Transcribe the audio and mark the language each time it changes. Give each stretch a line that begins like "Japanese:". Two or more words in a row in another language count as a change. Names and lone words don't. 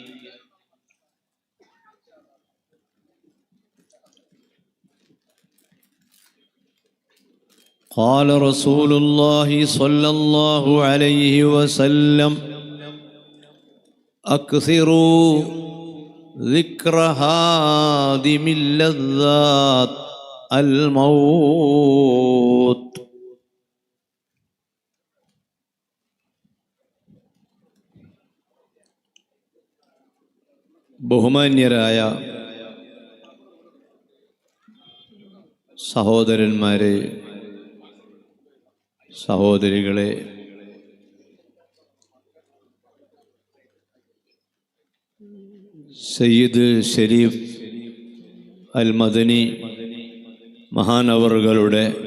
Arabic: قال رسول الله صلى الله عليه وسلم: أكثروا ذكر هادم اللذات الموت.
Malayalam: ബഹുമാന്യരായ സഹോദരന്മാരെ, സഹോദരികളെ, സയ്യിദ് ഷരീഫ് അൽ മദനി മഹാനവറുകളുടെ